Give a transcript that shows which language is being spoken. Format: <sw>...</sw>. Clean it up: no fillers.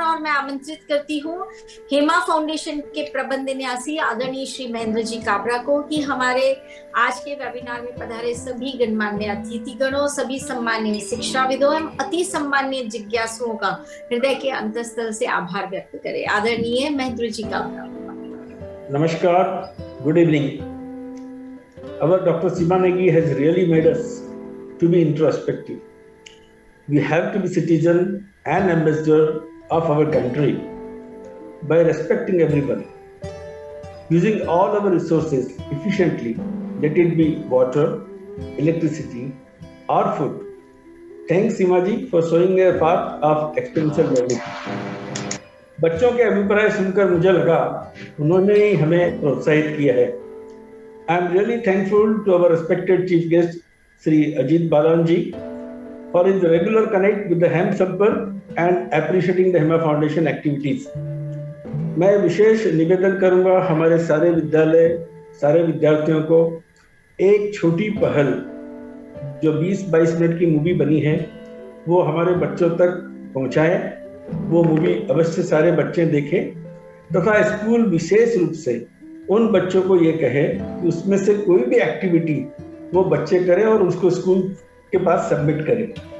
<hi>और मैं आमंत्रित करती हूँ हेमा फाउंडेशन के प्रबंध न्यासी आदरणीय श्री महेंद्र जी काबरा को कि हमारे आज के वेबिनार में पधारे सभी गणमान्य अतिथिगणों, सभी सम्मानीय शिक्षाविदों एवं अति सम्मानीय जिज्ञासुओं का हृदय के अंतःस्थल से आभार व्यक्त करें। आदरणीय महेंद्र जी काबरा।</hi> <en>नमस्कार, good evening. Our Dr. Seema Negi has really made us to be introspective. We have to be citizen and ambassador of our country by respecting everyone, using all our resources efficiently, let it be water, electricity or food. Thanks Seema ji for showing a path of experiential learning.</en> <hi>बच्चों के अभिप्राय सुनकर मुझे लगा उन्होंने ही हमें प्रोत्साहित किया है।</hi> <en>I am really thankful to our respected chief guest Sri Ajit Balan ji for his regular connect with the Hem Sampark and appreciating the Hema Foundation activities.</en> <hi>मैं विशेष निवेदन करूंगा हमारे सारे विद्यालय, सारे विद्यार्थियों को एक छोटी पहल जो 20-22 मिनट की मूवी बनी है वो हमारे बच्चों तक पहुंचाएं। वो मूवी अवश्य सारे बच्चे देखें तथा स्कूल विशेष रूप से उन बच्चों को ये कहे कि उसमें से कोई भी एक्टिविटी वो बच्चे करें और उसको स्कूल के पास सबमिट करें।</hi>